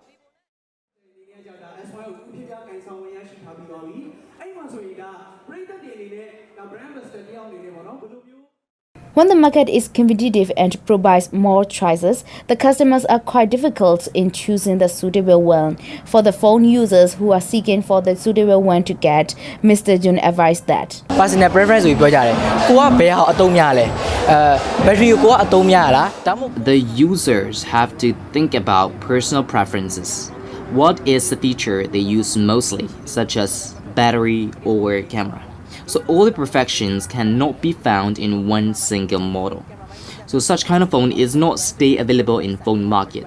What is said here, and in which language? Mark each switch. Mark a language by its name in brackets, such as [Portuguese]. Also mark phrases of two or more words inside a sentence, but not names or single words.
[English] When the market is competitive and provides more choices, the customers are quite difficult in choosing the suitable one. For the phone users who are seeking for the suitable one to get, Mr. Jun advised that. Personal preference [Burmese] ကိုပြောကြတယ်။ကိုကဘယ်ဟာအသုံးများလဲ။ battery ကိုကအသုံးများလား။ဒါမှမဟုတ် [English] The users have to think about personal preferences. What is the feature they use mostly, such as battery or camera? So all the perfections cannot be found in one single model. So such kind of phone is not stay available in phone market.